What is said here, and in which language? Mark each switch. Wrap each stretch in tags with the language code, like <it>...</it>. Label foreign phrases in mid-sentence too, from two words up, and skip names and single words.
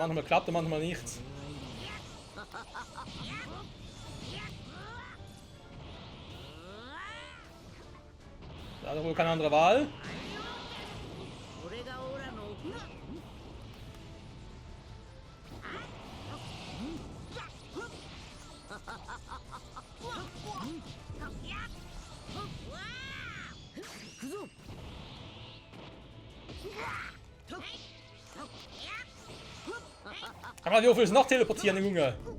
<de>Manchmal klappt er, manchmal nicht. Da hat er wohl keine andere Wahl.</de> <ja>俺がオラの。 行くぞ。</ja> <de>Aber wie oft willst du noch teleportieren, Junge?</de>